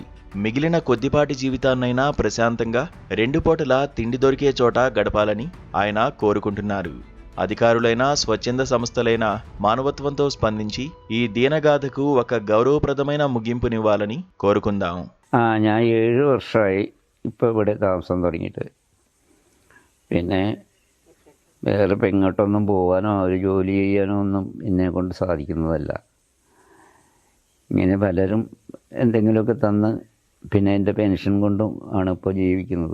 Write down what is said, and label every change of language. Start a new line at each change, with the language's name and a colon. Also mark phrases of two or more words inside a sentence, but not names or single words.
Telugu: మిగిలిన కొద్దిపాటి జీవితాన్నైనా ప్రశాంతంగా 2 పూటలా తిండి దొరికే చోట గడపాలని ఆయన కోరుకుంటున్నారు. అధికారులైనా, స్వచ్ఛంద సంస్థలైనా മാനവത്വంతో స్పందించి ఈ దీనగాథకు ఒక గౌరవప్రదమైన ముగింపునివ్వాలని కోరుకుందాం.
Malayalam: ഞാൻ 7 വർഷമായി ഇപ്പോൾ ഇവിടെ താമസം തുടങ്ങിയിട്ട്. പിന്നെ വേറെ ഇപ്പം എങ്ങോട്ടൊന്നും പോകാനോ ഒരു ജോലി ചെയ്യാനോ ഒന്നും എന്നെ കൊണ്ട് സാധിക്കുന്നതല്ല. ഇങ്ങനെ പലരും എന്തെങ്കിലുമൊക്കെ തന്ന് പിന്നെ എൻ്റെ പെൻഷൻ കൊണ്ടും ആണ് ഇപ്പോൾ ജീവിക്കുന്നത്.